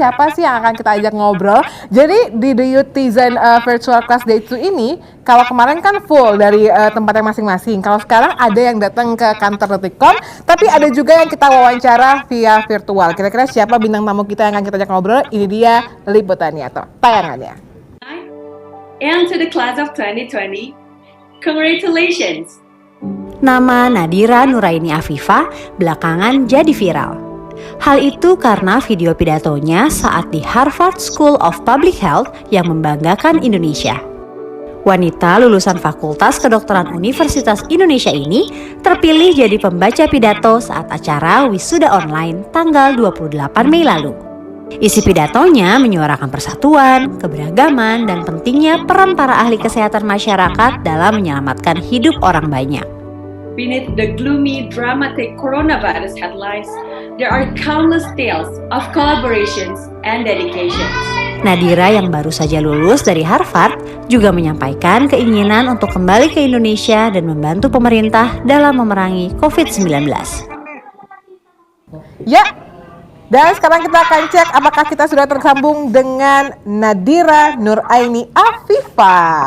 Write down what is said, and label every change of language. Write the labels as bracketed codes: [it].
[id] siapa sih yang akan kita ajak ngobrol? Jadi di The Youtizen Virtual Class Day 2 ini, kalau kemarin kan full dari tempatnya masing-masing. Kalau sekarang ada yang datang ke kantor Detikcom, tapi ada juga yang kita wawancara via virtual. Kira-kira siapa bintang tamu kita yang akan kita ajak ngobrol? Ini dia liputannya atau tayangannya. [en] And to the class of 2020, congratulations! [id] Nama Nadira Nuraini Afifa belakangan jadi viral. Hal itu karena video pidatonya saat di Harvard School of Public Health yang membanggakan Indonesia. Wanita lulusan Fakultas Kedokteran Universitas Indonesia ini terpilih jadi pembaca pidato saat acara wisuda online tanggal 28 Mei lalu. Isi pidatonya menyuarakan persatuan, keberagaman, dan pentingnya peran para ahli kesehatan masyarakat dalam menyelamatkan hidup orang banyak. [en] Beneath the gloomy, dramatic coronavirus headlines, there are countless tales of collaborations and dedications. [id] Nadira yang baru saja lulus dari Harvard juga menyampaikan keinginan untuk kembali ke Indonesia dan membantu pemerintah dalam memerangi COVID-19. Ya, dan sekarang kita akan cek apakah kita sudah tersambung dengan Nadira Nuraini Afifa.